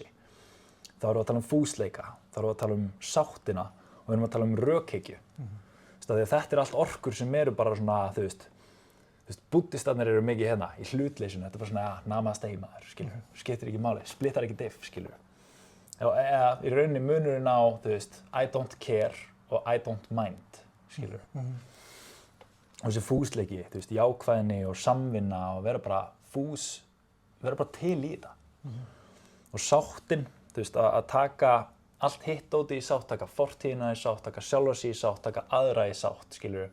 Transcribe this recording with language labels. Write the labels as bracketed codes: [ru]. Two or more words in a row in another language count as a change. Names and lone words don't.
[is] Þá erum við að tala um fúsleika, þá erum við að tala um sáttina og við erum að tala um rökhyggju. Því að þetta er allt orkur sem eru bara svona, búddistarnir eru mikið hérna í hlutleysinu, þetta er bara svona, namaste maður, skilur, skiptir ekki máli, splittar ekki diff, skilur. Eða í rauninni munurinn á, [en] I don't care og I don't mind, [is] skilur. Og þessi fúsleiki, jákvæðni og samvinna og vera bara til í þetta. Og sáttin, að taka allt hitt dótið í sátt, taka fortíðina í sátt, taka sjálfa sig í sátt, taka aðra í sátt, skilur.